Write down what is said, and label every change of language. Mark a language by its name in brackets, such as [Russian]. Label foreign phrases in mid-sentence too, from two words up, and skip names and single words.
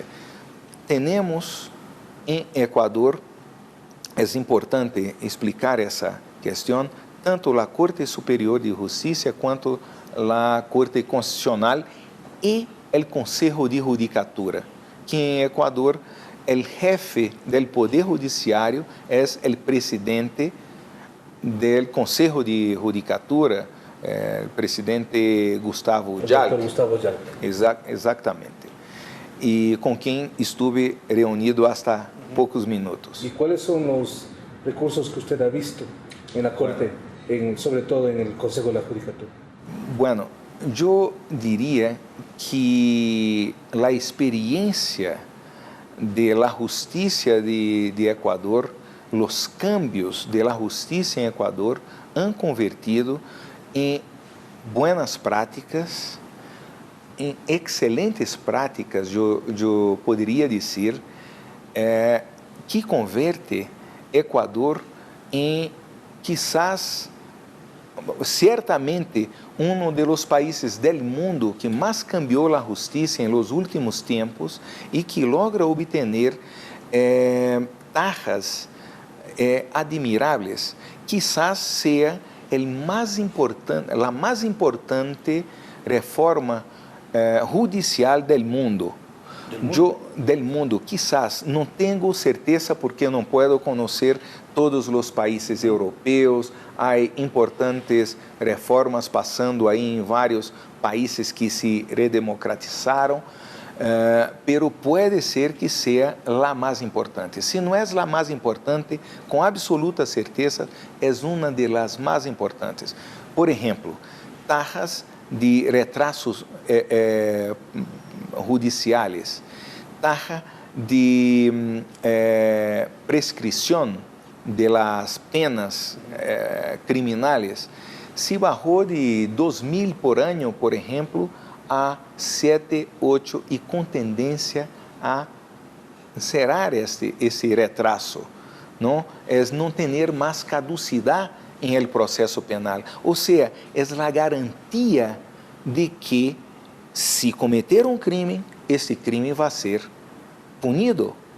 [Portuguese] Temos em Equador, é importante explicar essa questão, tanto a Corte Superior de Justiça quanto a Corte Constitucional e o Conselho de Judicatura, que em Equador [Spanish] el jefe del [Portuguese] Poder Judiciário é o presidente del Consejo de Judicatura, o presidente Gustavo Jalp. Gustavo Jalp. Exatamente. E com quem estive reunido hasta poucos minutos. [Spanish] ¿Y cuáles son los recursos que usted ha visto en la Corte, sobre todo en el Consejo de la Judicatura? Bueno, yo diría que la experiencia de la justicia de Ecuador, los cambios de la justicia en Ecuador han convertido en buenas prácticas, [Portuguese] em excelentes práticas, eu poderia dizer, que converte Equador em, quizás, certamente, um dos países do mundo que mais cambiou a justiça em los últimos tempos e que logra obter taxas admiráveis. Quizás seja a mais importante reforma judicial [Spanish] del mundo. Del mundo, quizás, [Portuguese] não tenho certeza porque não puedo conhecer todos os países europeus, há importantes reformas passando aí em vários países que se redemocratizaram, pero pode ser que seja a mais importante. Se não é a mais importante, com absoluta certeza, é uma das mais importantes. Por exemplo, taxas de retrasos judiciais, taxa de prescrição [Spanish] de las penas criminales, [Portuguese] se bajou de 2.000 por ano, por exemplo, a 7, 8 e com tendência a cerrar esse retraso, não? É não ter mais caducidade em el processo penal. Ou seja, é a garantia de que, se cometer um crime, esse crime vai ser punido.